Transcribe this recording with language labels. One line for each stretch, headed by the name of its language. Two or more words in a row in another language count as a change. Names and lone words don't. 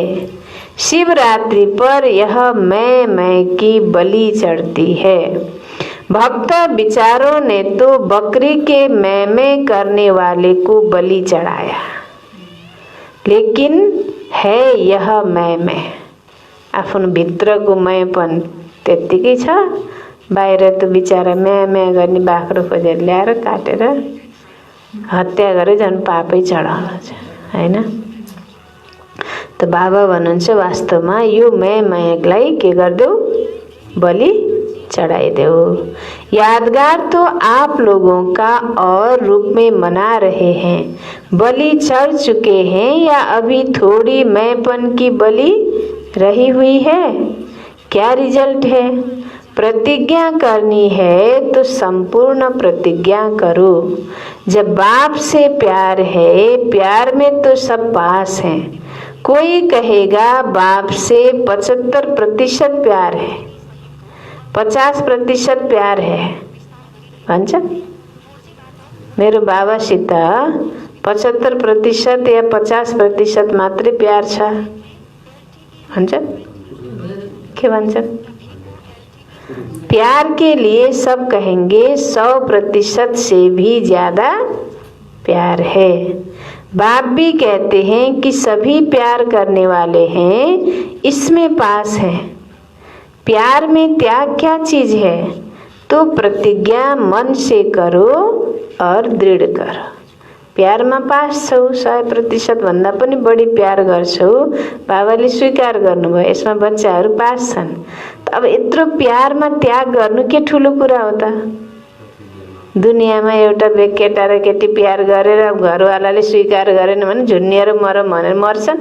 Hindi: शिवरात्रि पर यह मैं की बलि चढ़ती है। भक्त विचारों ने तो बकरी के मैं करने वाले को बलि चढ़ाया, लेकिन है यह मैं।
Nepali: आफ्नो भित्रको मैपन त्यत्तिकै छ, बाहिर त बिचारा म्या गर्ने बाख्रो खोजेर ल्याएर काटेर हत्या गरे झन् पापै चढाउनु छ हैन। त बाबा भन्नुहुन्छ वास्तवमा यो मैलाई के गर्देऊ? बलि चढ़ाइदेऊ।
Hindi: यादगार तो आप लोगों का और रूप में मना रहे हैं, बलि चढ़ चुके हैं या अभी थोड़ी मैंपन की बलि रही हुई है? क्या रिजल्ट है? प्रतिज्ञा करनी है तो संपूर्ण प्रतिज्ञा करो। जब बाप से प्यार है, प्यार में तो सब पास हैं। कोई कहेगा बाप से 75% प्यार है, 50% प्यार है भन्छ।
Nepali: मेरो बाबासित 75% या 50% मात्रै प्यार छ भन्छ। के भन्छन्?
Hindi: प्यार के लिए सब कहेंगे 100% से भी ज्यादा प्यार है। बाप भी कहते हैं कि सभी प्यार करने वाले हैं, इसमें पास है। प्यार में त्याग क्या चीज है? तो प्रतिज्ञा मन से करो और दृढ़ करो।
Nepali: प्यारमा पास छौ, 100% भन्दा पनि बढी प्यार गर्छौ, बाबाले स्वीकार गर्नुभयो, यसमा बच्चाहरू पास छन्। अब यत्रो प्यारमा त्याग गर्नु के ठुलो कुरा हो त? दुनियाँमा एउटा केटा र केटी प्यार गरेर घरवालाले स्वीकार गरेन भने झुन्निएर मर भनेर मर्छन्।